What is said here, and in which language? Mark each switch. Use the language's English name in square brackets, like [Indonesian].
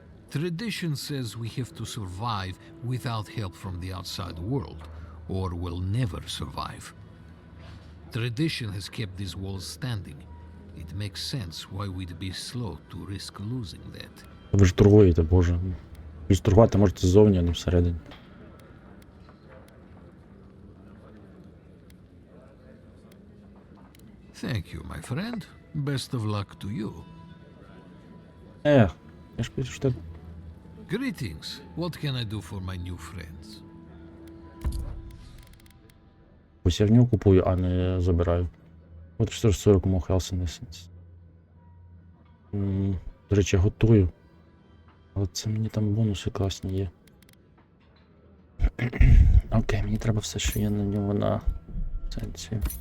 [English] Tradition says we have to survive without help from the outside world, or we'll never survive. Tradition has kept these walls standing. It makes sense why we'd be slow to risk losing that. [Ukrainian] Ви ж торгуєте, боже. Ви ж торгувати можете ззовні, а не всередині. [English] Thank you, my friend. Best of luck to you. [Ukrainian] Я ж пишу, що... [English] Greetings. What can I do for my new friends? [Ukrainian] Ось я в нього купую, а не забираю. От 440 мог Health Essence. До речі, я готую. Але це мені там бонуси класні є. Окей, мені треба все, що є на нього на сенсі.